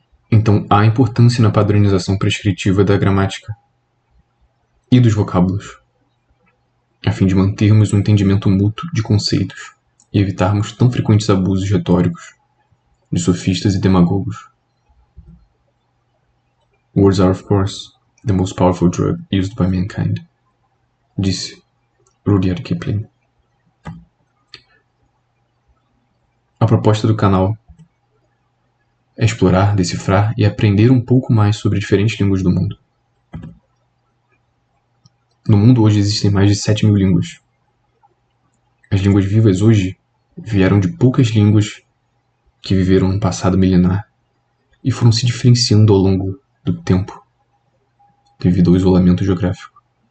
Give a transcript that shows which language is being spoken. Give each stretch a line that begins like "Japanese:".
Portuguese: Então, há importância na padronização prescritiva da gramática e dos vocábulos, a fim de mantermos um entendimento mútuo de conceitos e evitarmos tão frequentes abusos retóricos de sofistas e demagogos.
English: Words are, of course, the most powerful drug used by mankind,
Portuguese: disse Rudyard Kipling. A proposta do canal é explorar, decifrar e aprender um pouco mais sobre diferentes línguas do mundo. No mundo hoje existem mais de 7.000 línguas. As línguas vivas hoje vieram de poucas línguas que viveram no passado milenar e foram se diferenciando ao longo do tempo devido ao isolamento geográfico.